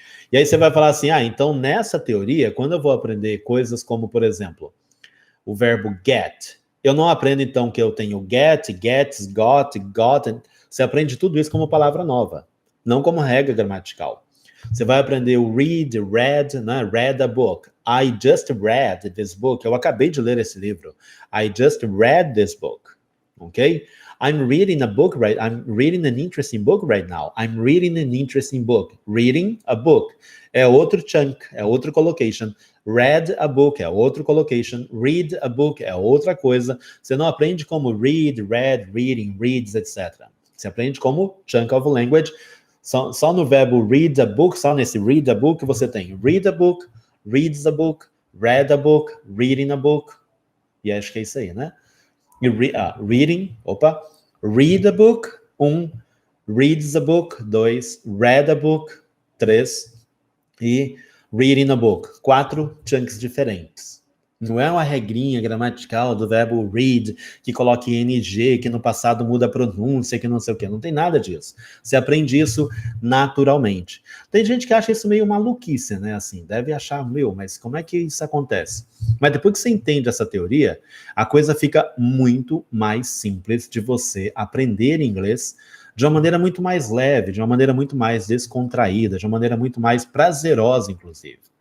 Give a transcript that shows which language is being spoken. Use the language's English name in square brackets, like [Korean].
[Portuguese] E aí você vai falar assim, então nessa teoria, quando eu vou aprender coisas como, por exemplo, o verbo get, eu não aprendo então que eu tenho get, gets, got, gotten. Você aprende tudo isso como palavra nova, não como regra gramatical. Você vai aprender o [English] read, read, né? Read a book. I just read this book. [Portuguese] Eu acabei de ler esse livro. [English] I just read this book. Ok? I'm reading a book I'm reading an interesting book right now. I'm reading an interesting book. [Portuguese] Reading a book é outro chunk, é outro collocation. Read a book é outro collocation. Read a book é outra coisa. Você não aprende como read, read, reading, reads, etc. Você aprende como chunk of language. Só no verbo read a book, só nesse read a book você tem read a book, reads a book, read a book, reading a book. E acho que é isso aí, né? Reading, read a book, 1, reads a book, 2, read a book, 3, e reading a book, 4 chunks diferentes. Não é uma regrinha gramatical do verbo read, que coloque ing, que no passado muda a pronúncia, que não sei o quê. Não tem nada disso. Você aprende isso naturalmente. Tem gente que acha isso meio maluquice, né? Assim, deve achar, mas como é que isso acontece? Mas depois que você entende essa teoria, a coisa fica muito mais simples de você aprender inglês de uma maneira muito mais leve, de uma maneira muito mais descontraída, de uma maneira muito mais prazerosa, inclusive.